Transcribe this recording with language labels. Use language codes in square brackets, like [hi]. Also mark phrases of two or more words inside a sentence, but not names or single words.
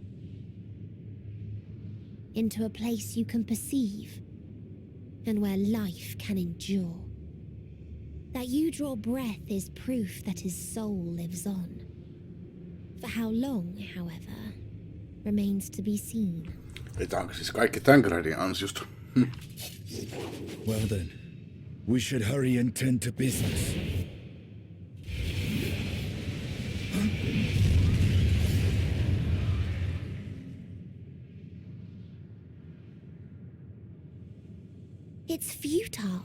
[en] Into a place you can perceive, and where life can endure. That you draw breath is proof that his soul lives on. For how long, however, remains to be seen. [fi] Että onko siis kaikki Thancredin ansiosta? [en] Well then, we should hurry and tend to business. It's futile.